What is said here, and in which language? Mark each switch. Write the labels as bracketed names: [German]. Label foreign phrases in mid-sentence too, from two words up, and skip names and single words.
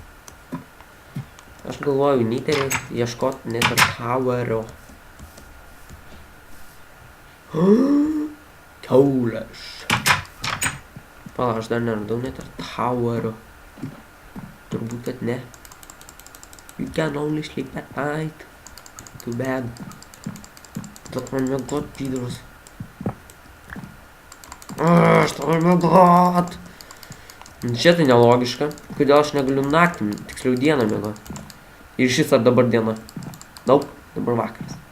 [Lithuanian] Aš galvoju, Niterį ieškoti Nether Towerio. Kiaulės. Pala, aš dar neradau Nether Towerio. Turbūt, kad ne. [English] You can only sleep at night. Too bad. [Lithuanian] Tad man mėgot, pydrus. Aš tau mėgot. Čia tai nelogiška. Kodėl aš negaliu naktį, tiksliau dieną mėgot. Ir šis ar dabar diena. Daug, dabar vakaras.